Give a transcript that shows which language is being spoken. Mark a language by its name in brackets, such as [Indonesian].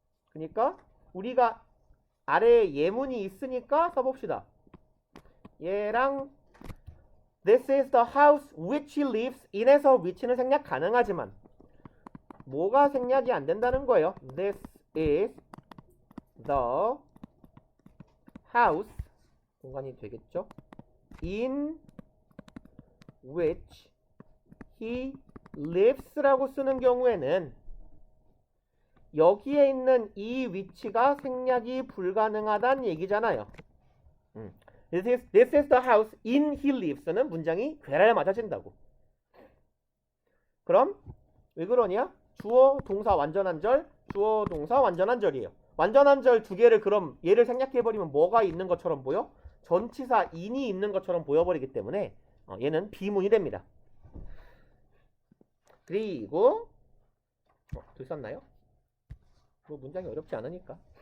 [Korean] 그러니까 우리가 아래에 예문이 있으니까 써봅시다. 얘랑 [English] This is the house which he lives in [Korean] 에서 which는 생략 가능하지만 뭐가 생략이 안 된다는 거예요. [English] This is the house [Korean] 공간이 되겠죠? [English] In which he lives [Korean] 라고 쓰는 경우에는 여기에 있는 이 위치가 생략이 불가능하다는 얘기잖아요. [English] This is the house in he lives는 [Korean] 문장이 괴랄 맞아진다고. 그럼 왜 그러냐? 주어, 동사, 완전한절, 주어, 동사, 완전한절이에요. 완전한절 두 개를 그럼 얘를 생략해버리면 뭐가 있는 것처럼 보여? 전치사 in이 있는 것처럼 보여버리기 때문에 얘는 비문이 됩니다. 그리고 들었나요? 뭐 문장이 어렵지 않으니까.